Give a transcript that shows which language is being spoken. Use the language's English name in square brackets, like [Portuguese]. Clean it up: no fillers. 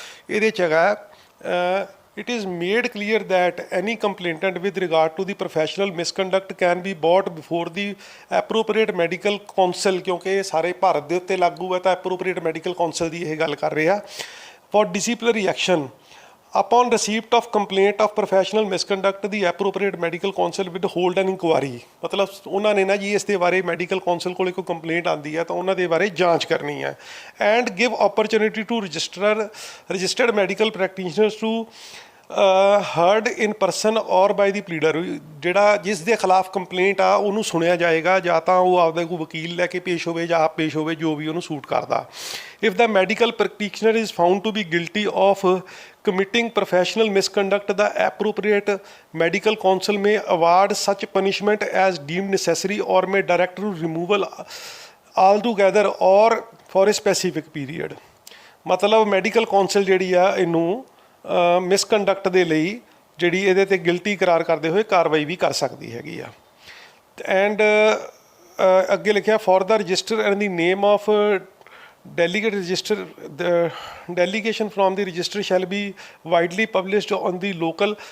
[Punjabi] ਇਹਦੇ 'ਚ ਹੈਗਾ [English] it is made clear that any complainant with regard to the professional misconduct can be brought before the appropriate medical counsel, [Punjabi] ਕਿਉਂਕਿ ਇਹ ਸਾਰੇ ਭਾਰਤ ਦੇ ਉੱਤੇ ਲਾਗੂ ਹੈ ਤਾਂ appropriate medical counsel ਦੀ ਇਹ ਗੱਲ ਕਰ ਰਹੇ ਆ। [English] for disciplinary action upon receipt of complaint of professional misconduct the appropriate medical counsel will hold an inquiry। [Punjabi] ਮਤਲਬ ਉਹਨਾਂ ਨੇ ਨਾ ਜੀ ਇਸ ਦੇ ਬਾਰੇ ਮੈਡੀਕਲ ਕਾਉਂਸਲ ਕੋਲੇ ਕੋਈ ਕੰਪਲੇਂਟ ਆਉਂਦੀ ਹੈ ਤਾਂ ਉਹਨਾਂ ਦੇ ਬਾਰੇ ਜਾਂਚ ਕਰਨੀ ਹੈ। [English] And give opportunity to registered medical practitioners to heard in person or by the pleader। [Punjabi] ਜਿਹੜਾ ਜਿਸ ਦੇ ਖਿਲਾਫ ਕੰਪਲੇਂਟ ਆ ਉਹਨੂੰ ਸੁਣਿਆ ਜਾਏਗਾ, ਜਾਂ ਤਾਂ ਉਹ ਆਪਦਾ ਕੋਈ ਵਕੀਲ ਲੈ ਕੇ ਪੇਸ਼ ਹੋਵੇ ਜਾਂ ਆਪ ਪੇਸ਼ ਹੋਵੇ, ਜੋ ਵੀ ਉਹਨੂੰ ਸੂਟ ਕਰਦਾ। [English] if the medical practitioner is found to be guilty of committing professional misconduct the appropriate medical counsel may award such punishment as deemed necessary or may direct to removal altogether or for a specific period। [Punjabi] ਮਤਲਬ medical council ਜਿਹੜੀ ਆ ਇਹਨੂੰ misconduct ਦੇ ਲਈ ਜਿਹੜੀ ਇਹਦੇ ਤੇ guilty ਕਰਾਰ ਕਰਦੇ ਹੋਏ ਕਾਰਵਾਈ ਵੀ ਕਰ ਸਕਦੀ ਹੈਗੀ ਆ। ਐਂਡ ਅੱਗੇ ਲਿਖਿਆ [English] For the register and the name of delegate register the delegation from the register shall be widely published on the local।